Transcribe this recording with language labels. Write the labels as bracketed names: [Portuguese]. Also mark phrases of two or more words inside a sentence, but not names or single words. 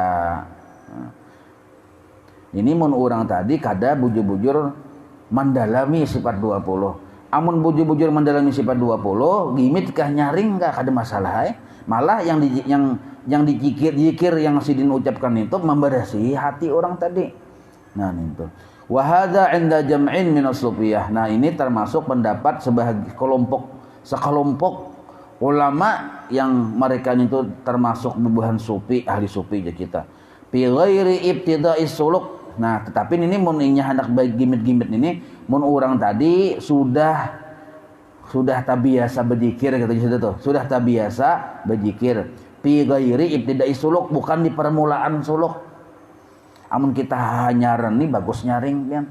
[Banjar] Nah, ini mun orang tadi kada bujur-bujur mendalami sifat 20. Amun bujur-bujur mendalami sifat 20, gimit kah nyaring kah kada masalah. Malah yang dikir yang sidin ucapkan itu memberasihi hati orang tadi. Nah, itu. [Arabic] وهذا عند جمع من الصوفية. [Banjar] Nah, ini termasuk pendapat sekelompok ulama yang mereka itu termasuk bubuhan sufi, ahli sufi aja kita. [Arabic] في غير ابتداء السلوك. [Banjar] Nah, tetapi ini mun inya hendak baik gimit-gimit ini, mun orang tadi sudah tabiasa berzikir kata sudah tuh. Sudah tabiasa berzikir. [Arabic] في غير ابتداء السلوك, [Banjar] bukan di permulaan suluk. Amun kita hanyaran nih bagus nyaring kan.